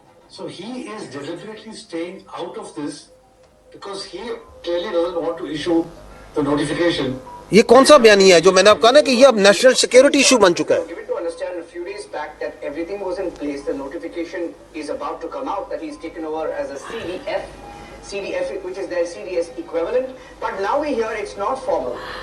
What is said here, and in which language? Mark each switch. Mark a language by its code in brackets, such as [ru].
[en] So he is deliberately staying out of this because he clearly doesn't want to issue the notification. [ur] یہ کون سا بیانی ہے جو میں نے آپ کہا نا کہ یہ اب نیشنل سیکیورٹی ایشو بن چکا ہے. [en] Given to understand a few days back that everything was in place, the notification is about to come out that he's taken over as a CDF, which is their CDS equivalent. But now we hear it's not formal.